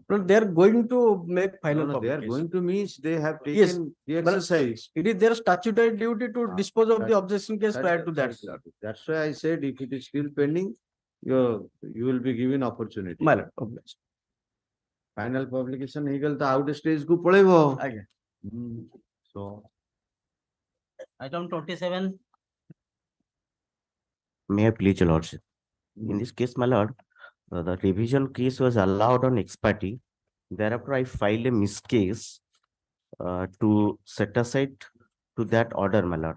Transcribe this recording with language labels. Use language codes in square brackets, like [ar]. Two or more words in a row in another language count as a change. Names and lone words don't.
[en] Lord, they are going to make final No, they are publication. going to means they have Yes, taken the but exercise. it is their statutory duty to dispose of the objection case prior to that. That's why I said if it is still pending, you will be given opportunity. My lord, obliged. Final publication [or] ହେଇଗଲେ ତ ଆଉ ଗୋଟେ stage କୁ ପଳେଇବ. [en] Aye. So Item 27. May I please, your lordship? In this case, my lord, the revision case was allowed on ex parte. Thereafter, I filed a miscase to set aside to that order, my lord.